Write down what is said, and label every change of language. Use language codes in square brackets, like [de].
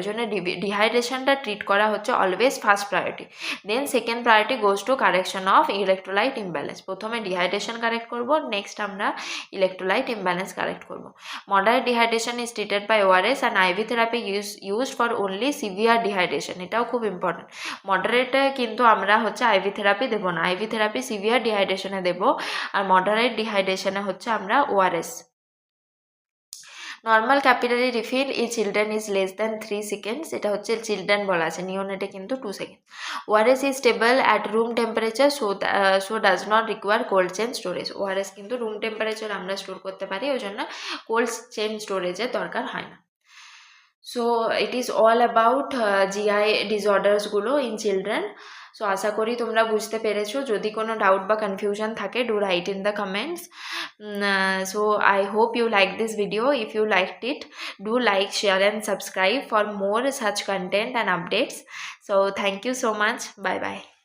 [bn] ওই জন্য ডিহাইড্রেশনটা ট্রিট করা হচ্ছে always first priority. [en] Then second priority goes to correction of electrolyte imbalance. [bn] প্রথমে ডিহাইড্রেশন কারেক্ট করব, নেক্সট আমরা ইলেকট্রোলাইট ইমব্যালেন্স কারেক্ট করব। [en] moderate dehydration is treated by ORS and IV therapy used for only severe dehydration, [bn] এটাও খুব important. মডারেটে কিন্তু আমরা হচ্ছে IV therapy দেবো না, IV থেরাপি সিভিয়ার ডিহাইড্রেশনে দেবো, আর মডারেট ডিহাইড্রেশনে হচ্ছে আমরা ORS। [en] normal capillary refill in children is less than 3 seconds, [bn] এটা হচ্ছে চিলড্রেন বলা আছে, নিওনেটে কিন্তু 2 seconds। [en] ORS is stable at room temperature so does not require cold chain storage. [bn] ORS কিন্তু রুম টেম্পারেচার আমরা স্টোর করতে পারি, ওই জন্য কোল্ড চেন স্টোরেজের দরকার হয় না। [en] So it is all about GI disorders গুলো in children. [bn] সো আশা করি তোমরা বুঝতে পেরেছো। যদি কোনো ডাউট বা কনফিউশন থাকে, [en] Do write in the comments. So I hope you like this video. If you liked it, do like, share and subscribe for more such content and updates. So thank you so much. Bye bye.